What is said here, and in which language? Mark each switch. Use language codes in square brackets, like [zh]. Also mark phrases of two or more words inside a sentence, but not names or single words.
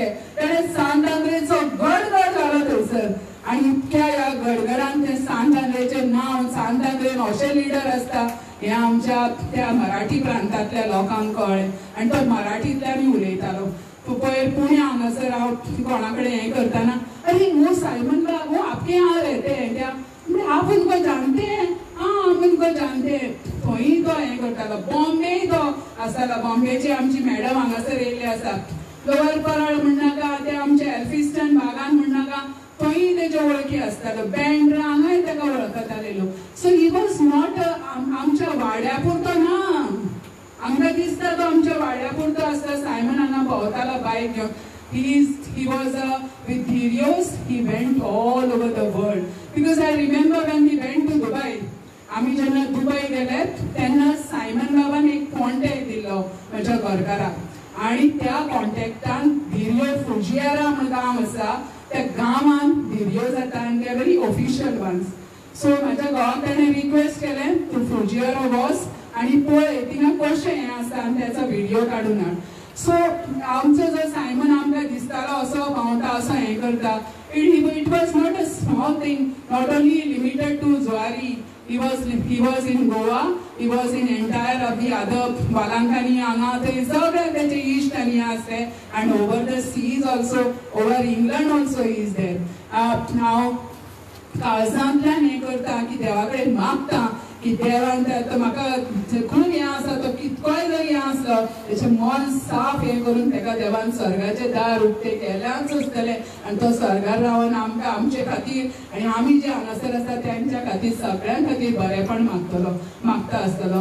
[kok] तेणें सांतांद्रेचो गडगड जालो थंयसर आनी इतक्या ह्या गडगडान तें सांतांद्रेचें नांव, सांतांद्रेन अशें लिडर आसता हें आमच्या त्या मराठी प्रांतांतल्या लोकांक कळ्ळें आनी तो मराठींतल्यानूय उलयतालो. पयर पुण्या हांगासर हांव कोणा कडेन हें करतना, अरे वो सायमन बाब, [hi] वो आपके यहाँ रहते हैं क्या? आप उनको जानते हैं? हाँ हम उनको जानते हैं. [kok] थंय तो हें करतालो. बॉम्बे तो आसतालो, बॉम्बेची आमची मॅडम हांगासर येयल्ली आसा. लोवर परळ म्हणनाका, ते आमचे एल्फिस्टन बागान म्हणनाका, थंय तेज्यो वळखी आसताल्यो. बँड्रा हांगाय ताका वळखताले लोक. [en] So he was not [kok] आमच्या वाड्या पुरतो ना. आमकां दिसता तो आमच्या वाड्या पुरतो आसता. सायमन हांगा भोंवतालो बायक घेवन. [en] He was with Dhirios, he went all over the world. Because I remember when we went to Dubai, [kok] आम्ही जेन्ना दुबय गेले तेन्ना सायमन बाबान एक कॉन्टॅक्ट दिल्लो म्हज्या घरकाराक आनी त्या कॉन्टॅक्टान धिरियो फुजियारा म्हणून गांव आसा त्या गांवान धिरियो जाता आनी ते [en] very official ones. [kok] सो म्हाज्या घोवाक ताणें रिक्वेस्ट केलें तूं फुजियारा वच आनी पळय थिंगा कशें हें आसा आनी त्याचो व्हिडियो काडून हाड. सो आमचो जो सायमन आमकां दिसतालो असो भोंवता असो हें करता. [en] It was not a small thing, not only limited to Zuari. He was in Goa, he was in entire of the other Valankani [kok] हांगा थंय सगळे तेचे इश्ट आनी आसले [en] and over the seas also, over England also he is there. [kok] हांव काळजांतल्यान हें करता की देवा कडेन मागता की देवान म्हाका खूब हें आसा तो कितकोय जर हें आसलो तेचें मन साफ हें करून ताका देवान स्वर्गाचें दार उक्तें केल्याच आसतलें आनी तो स्वर्गार रावन आमकां आमचे खातीर आनी आमी जे हांगासर आसा तेंच्या खातीर सगळ्यां खातीर बरेंपण मागता आसतलो.